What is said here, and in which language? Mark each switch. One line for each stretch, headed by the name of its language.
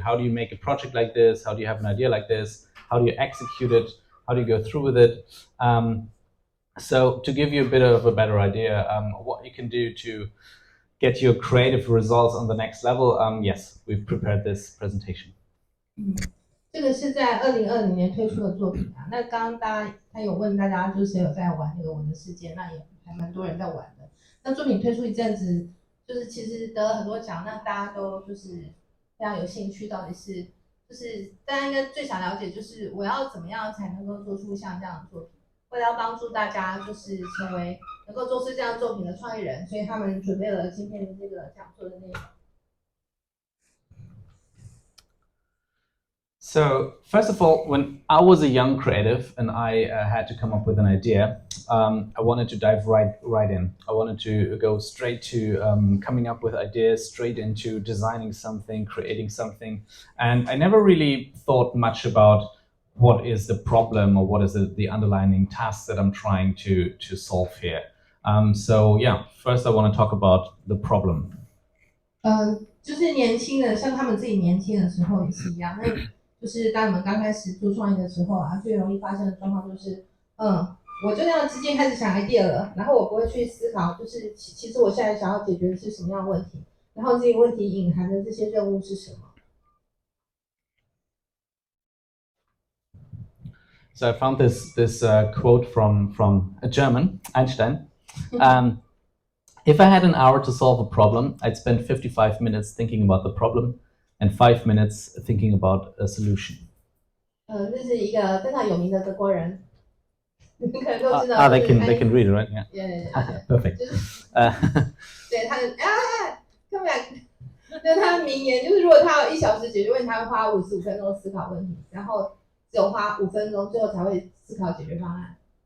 English: How do you make a project like this? How do you have an idea like this? How do you execute it? How do you go through with it? So to give you a bit of a better idea, what you can do to get your creative results on the next level, yes, we've prepared this presentation.
Chinese: 这个是在2020年推出的作品啊。那刚刚他有问大家，就是谁有在玩那个文的世界，那也还蛮多人在玩的。那作品推出一阵子，就是其实得了很多奖，那大家都就是非常有兴趣，到底是就是大家应该最想了解，就是我要怎么样才能够做出像这样的作品？为了要帮助大家就是成为能够做出这样作品的创意人，所以他们准备了今天的这个讲座的内容。
English: So first of all, when I was a young creative and I had to come up with an idea, I wanted to dive right in. I wanted to go straight to coming up with ideas, straight into designing something, creating something. And I never really thought much about what is the problem or what is the underlying task that I'm trying to solve here. So yeah, first I want to talk about the problem.
Chinese: 就是年轻人，像他们自己年轻的时候也是一样。那就是当你们刚开始做创意的时候啊，最容易发生的状况就是，我就这样直接开始想 idea 了，然后我不会去思考，就是其实我现在想要解决的是什么样的问题，然后这个问题隐含的这些任务是什么。
English: So I found this quote from a German, Einstein. If I had an hour to solve a problem, I'd spend 55 minutes thinking about the problem and 5 minutes thinking about a solution.
Chinese: 这是一个非常有名的德国人，你们可能都知道。
English: They can read it, right? Yeah. Yeah. Perfect.
Chinese: 对他的
English: come back。
Chinese: 那他的名言就是，如果他有1小时解决问题，他会花55分钟思考问题，然后只有花5分钟，最后才会思考解决方案。